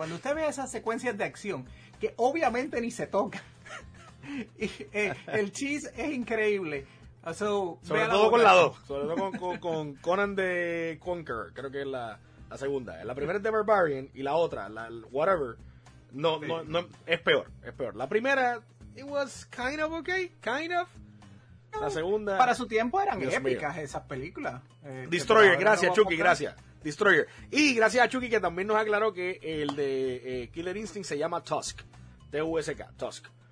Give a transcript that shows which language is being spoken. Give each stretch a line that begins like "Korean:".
Spanish: Cuando usted ve esas secuencias de acción, que obviamente ni se toca, el cheese es increíble. So, sobre todo boca. Con la dos. Sobre todo con Conan the Conqueror, creo que es la segunda. La primera es The Barbarian y la otra, la Whatever. No, sí. No, es peor. La primera,
English: it was kind of okay, kind of.
Spanish: La segunda... Para su tiempo eran Dios épicas mío. Esas películas. Destroyer, gracias Chucky, gracias. Destroyer. Y gracias a Chucky que también nos aclaró que el de Killer Instinct se llama Tusk. T-U-S-K, Tusk.